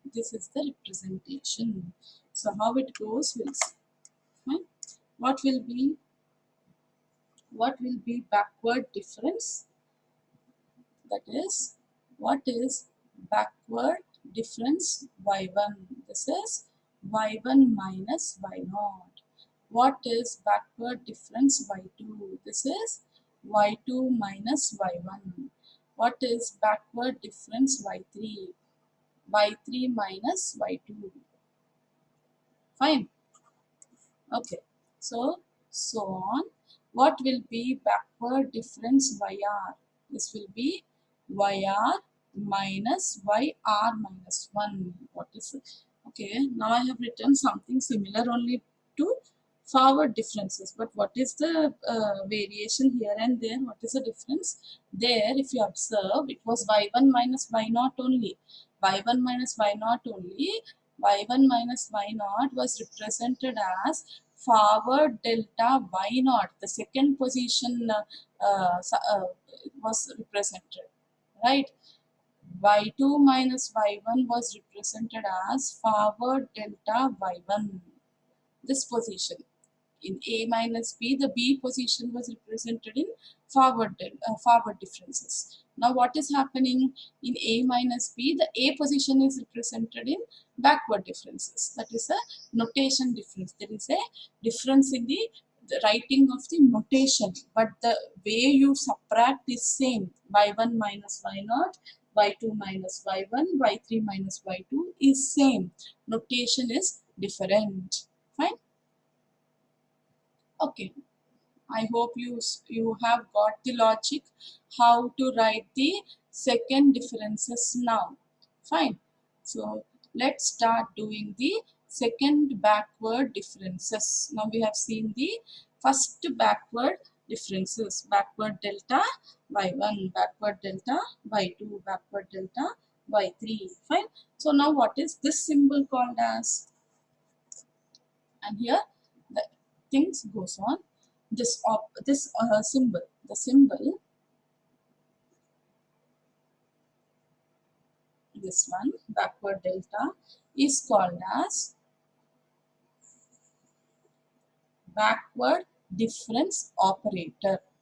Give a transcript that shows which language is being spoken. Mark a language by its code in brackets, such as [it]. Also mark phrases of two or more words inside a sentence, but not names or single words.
[en] This is the representation. So how it goes, we'll see. Fine. What will be backward difference? That is, what is backward difference y1? This is y1 minus y0. What is backward difference y2? This is y2 minus y1. What is backward difference y3? y3 minus y2. Fine. Okay. So on. What will be backward difference yr? This will be yr minus yr minus 1. What is it? Okay, now I have written something similar only to forward differences. But what is the variation here and there? What is the difference? There, if you observe, it was y1 minus y0 only. y1 minus y0 only. y1 minus y0 was represented as forward delta y0. The second position was represented, right? y2 minus y1 was represented as forward delta y1. This position. In A minus B, the B position was represented in forward differences. Now what is happening in A minus B? The A position is represented in backward differences. That is a notation difference. There is a difference in the writing of the notation, but the way you subtract is same. y1 minus y0, y2 minus y1, y3 minus y2 is same. Notation is different. Fine. Okay, I hope you have got the logic how to write the second differences now. Fine. So let's start doing the second backward differences. Now we have seen the first backward differences. Backward delta y1, backward delta y2, backward delta y3. Fine. So now what is this symbol called as? And here the things goes on. This symbol, the symbol, this one, backward delta, is called as backward difference operator.